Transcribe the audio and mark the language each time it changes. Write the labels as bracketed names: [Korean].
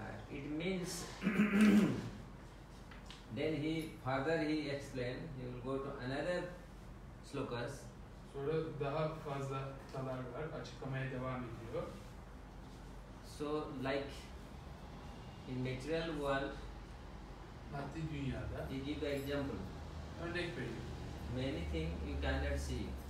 [English] It means then he explained, he will go to another slokas. [Turkish] Sonra daha fazla kıtalar var, açıklamaya devam ediyor. [English] So like in material world, [Turkish] Maddi dünyada, [English] he give the example. [Turkish] örnek veriyor. [English] Many things you cannot see,